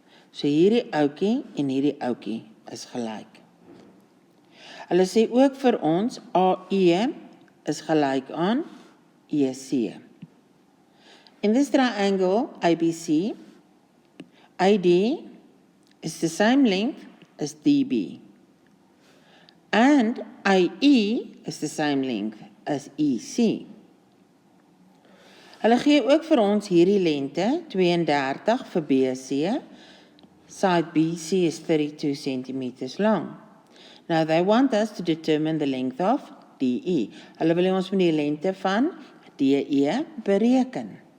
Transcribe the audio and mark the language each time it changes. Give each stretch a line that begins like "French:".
Afrikaans: So hierdie ouetjie en hierdie ouetjie is gelyk. Hulle sê ook vir ons AE is gelyk aan EC.
English: In this triangle ABC, AD is the same length as DB. And AE is the same length as EC.
Afrikaans: Hulle gee ook vir ons hierdie lengte, 32 vir BC.
English: Side BC is 32 centimeters long. Now they want us to determine the length of DE.
Afrikaans: Hulle wil ons met die lengte van DE bereken.